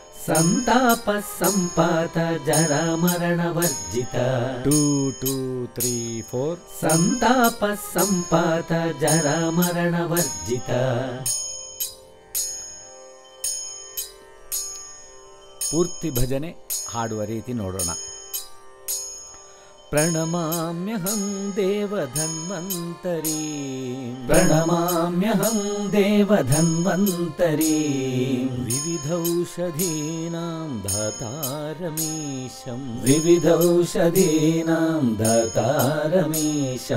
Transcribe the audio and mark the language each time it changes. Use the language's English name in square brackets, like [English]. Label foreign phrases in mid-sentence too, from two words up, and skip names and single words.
[Sanskrit] ಸಂತಾಪ ಸಂಪಾತ ಜರ ಮರಣ ವರ್ಜಿತ 2 2 3 4 ಸಂತಾಪ ಸಂಪಾತ ಜರ ಮರಣ ವರ್ಜಿತ [Kannada] ಪೂರ್ತಿ ಭಜನೆ ಹಾಡುವ ರೀತಿ ನೋಡೋಣ. [Sanskrit] ಪ್ರಣಮಾಮ್ಯಹಂ ದೇವಧನ್ವಂತರಿ ಪ್ರಣಮಾಮ್ಯಹಂ ದೇವಧನ್ವಂತರಿ ವಿವಿಧೌಷಧೀನಾಂ ಧಾತಾರಮೀಶಂ ವಿವಿಧೌಷಧೀನಾಂ ಧಾತಾರಮೀಶಂ